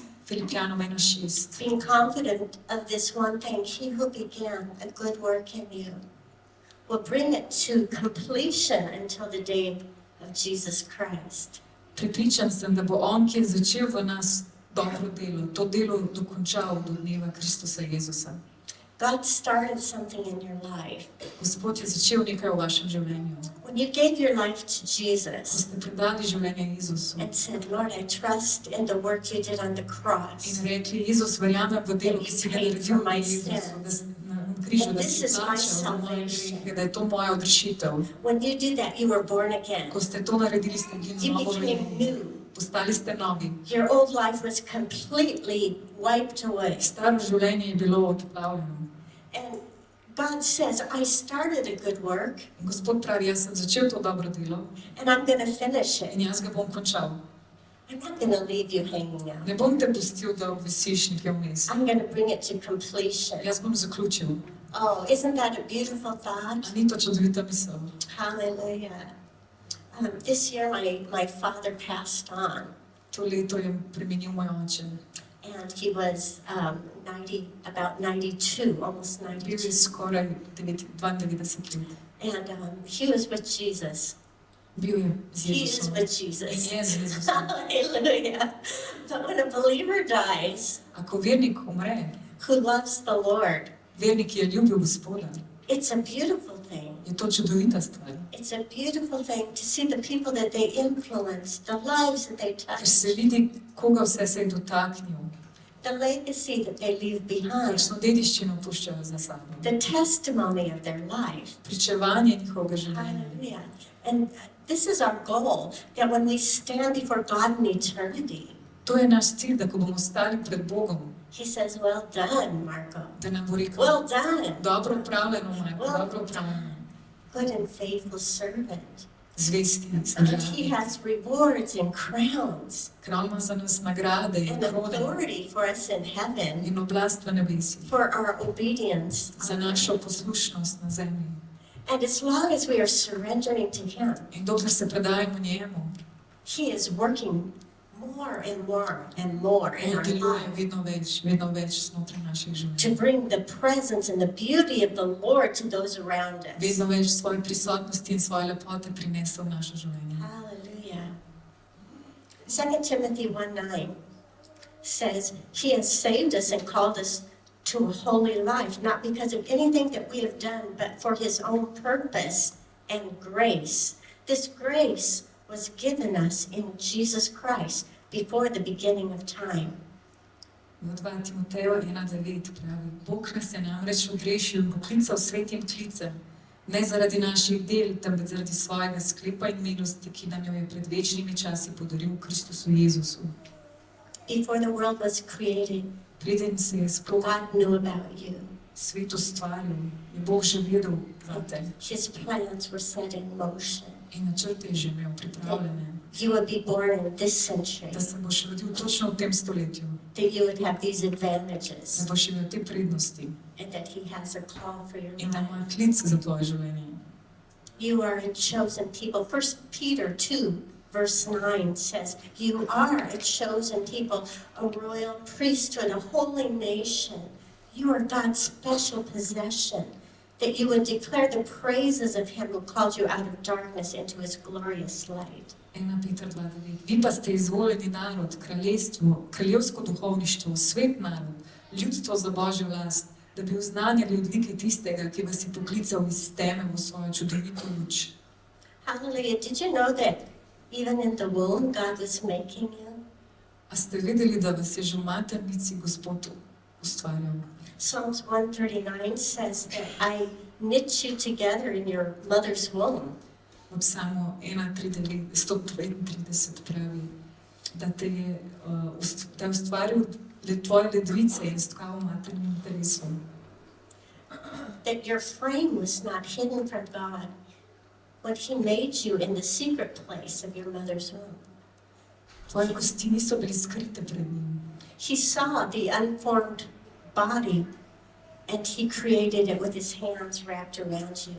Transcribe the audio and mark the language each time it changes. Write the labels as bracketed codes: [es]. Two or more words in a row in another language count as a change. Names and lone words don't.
[sl] Filipijanom 1:6. [en] Being confident of this one thing, He who began a good work in you will bring it to completion until the day of Jesus Christ. [sl] Prepričan sem, da bo On, ki je začel v nas dobro delo, to delo dokončal do dneva Kristusa Jezusa. [en] God started something in your life. [sl] Gospod je začel nekaj v vašem življenju. [en] When you gave your life to [sl] Ko [en] Jesus [sl] ste predali življenje Jezusu [en] and said, Lord, I trust in the work you did on the [sl] in [en] cross. [sl] rekli, Jezus, verjamem v delo, ki si ga naredil na Jezusu, da si na križu, da si plačal za moje grehe, da je to moja odrešitev. [en] When you did that, you were born again. [sl] Ko ste to naredili, ste bili [en] You [sl] novo [en] became [sl] rojeni. [en] new. [sl] Postali ste novi. [en] Your old life was completely wiped away. [sl] Staro življenje je bilo odplavljeno. [en] And God says, I started a good work [sl] In Gospod pravi, jaz sem začel to dobro delo [en] and I'm going to finish [sl] in [en] it. [sl] jaz ga bom končal. [en] I'm not going to leave you hanging out. [sl] Ne bom te pustil, da obvisiš nekje vmes. [en] I'm going to bring it to completion. [sl] Jaz bom zaključil. [en] Oh, isn't that a beautiful thought? [sl] A ni to čudovita misel? [en] Hallelujah. This year, my father passed on, [sl] To leto je premenil moj oče. [en] and he was about 92, almost [sl] Bil [en] 92. [sl] je skoraj 92 let. [en] And he was with Jesus. [sl] Bil je z [en] He is [sl] Jezusom. [en] with [sl] In [en] Jesus. [sl] je z Jezusom. [en] Hallelujah. But when a believer dies [sl] Ako vernik umre, [en] who loves the Lord, [sl] vernik, ki je ljubil Gospoda, [en] it's a beautiful thing. [sl] je to čudovita stvar. [en] It's a beautiful thing to see the people that they influence, the lives that they [sl] Ker [en] touch, [sl] se vidi, koga vse se je dotaknil, [en] the legacy that they leave behind, [sl] kakšno dediščino puščajo za sabo. [en] the testimony of their life. [sl] Pričevanje njihovega življenja. [en] Hallelujah. And this is our goal, that when we stand before God in eternity, [sl] To je naš cilj, da ko bomo stali pred Bogom, [en] He says, well done, Marco. [sl] da nam bo rekel, [en] Well done, [sl] dobro upravljeno, Marko, dobro upravljeno. [en] good and faithful servant. [sl] zvesti, [en] And He [sl] zdravi. [en] has rewards and crowns [sl] Kralj ima za nas nagrade in [en] and [sl] krone [en] authority for us in heaven [sl] in oblast v nebesih. [en] for our obedience. [sl] Za našo poslušnost na zemlji. [en] And as long as we are surrendering to Him, [sl] In dokler se predajemo njemu, [en] He is working more and more and more in on our [sl] deluje [en] lives [sl] vedno več znotraj naših [en] to [sl] življenj. [en] bring the presence and the beauty of the Lord to those around us. [sl] Vedno več svoje prisotnosti in svoje lepote prinese v naše življenje. [en] Hallelujah. 2 Timothy 1:9 says, He has saved us and called us to a holy life, not because of anything that we have done, but for His own purpose and grace. This grace was given us in Jesus Christ before the beginning of time. [sl] V 2 Timoteju 1:9 pravi: Bog nas je namreč odrešil in poklical svetim klicem, ne zaradi naših del, temveč zaradi svojega sklepa in milosti, ki nam jo je pred večnimi časi podaril v Kristusu Jezusu. [en] Before the world was created, [sl] Preden se je sploh [en] God knew about you. [sl] svet ustvaril, je Bog že vedel zate [en] His plans were set in motion. [sl] in načrte je že imel pripravljene, [en] You would be born in this century, [sl] da se boš rodil točno v tem stoletju, [en] that you would have these [sl] da [en] advantages, [sl] boš imel te prednosti [en] and that He has a call for your [sl] in da [en] life. [sl] ima klic za tvoje življenje. [en] You are a chosen people. 1 Peter 2, verse 9 says, You are a chosen people, a royal priesthood, a holy nation. You are God's special possession, that you would declare the praises of Him who called you out of darkness into His glorious light. 1 Peter 2:9. [sl] Vi pa ste izvoljeni narod, kraljestvo, kraljevsko duhovništvo, svet narod, ljudstvo za Božjo vlast, da bi oznanjali odlike tistega, ki vas je poklical iz teme v svojo čudovito luč. [en] Hallelujah. Did you know that even in the womb, God was making you? [sl] A ste vedeli, da vas je že v maternici Gospod ustvarjal? [en] Psalms 139 says that I knit you together in your mother's womb. [sl] V psalmu 139 pravi, da te je da je ustvaril tvoje ledvice in stkal v maternem telesu. [en] That your frame was not hidden from God when He made you in the secret place of your mother's womb. [sl] Tvoje kosti niso bile skrite pred njim. [en] He saw the unformed body and He created it with His hands wrapped around you.